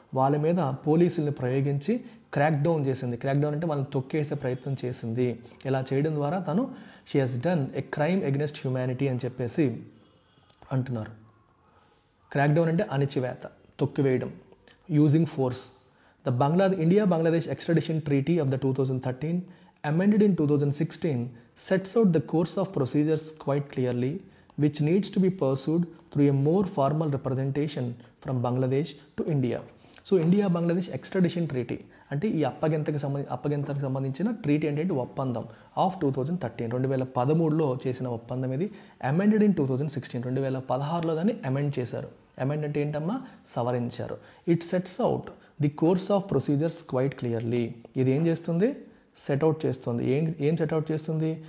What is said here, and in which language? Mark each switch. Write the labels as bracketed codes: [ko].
[te] వాళ్ళ మీద పోలీసుల్ని ప్రయోగించి క్రాక్ డౌన్ చేసింది. క్రాక్ డౌన్ అంటే వాళ్ళని తొక్కేసే ప్రయత్నం చేసింది. ఇలా చేయడం ద్వారా తను [en] she has done a crime against humanity [te] అని చెప్పేసి అంటున్నారు. క్రాక్ డౌన్ అంటే అణిచివేత, తొక్కివేయడం, [en] Using force. The India-Bangladesh Extradition Treaty of the 2013, amended in 2016, sets out the course of procedures quite clearly, which needs to be pursued through a more formal representation from Bangladesh to India. [te] So ఇండియా-బంగ్లాదేశ్ extradition treaty అంటే ఈ అప్పగింతకు సంబంధించిన treaty అంటే ఒప్పందం of 2013, 2013లో చేసిన ఒప్పందం ఇది. [en] amended in 2016, [te] 2016లో దాన్ని amend చేశారు. అమెండ్ అంటే ఏంటమ్మా? సవరించారు. [en] It sets out the course of procedures quite clearly. [te] ఇది ఏం చేస్తుంది? సెట్అవుట్ చేస్తుంది. ఏం సెట్అవుట్ చేస్తుంది?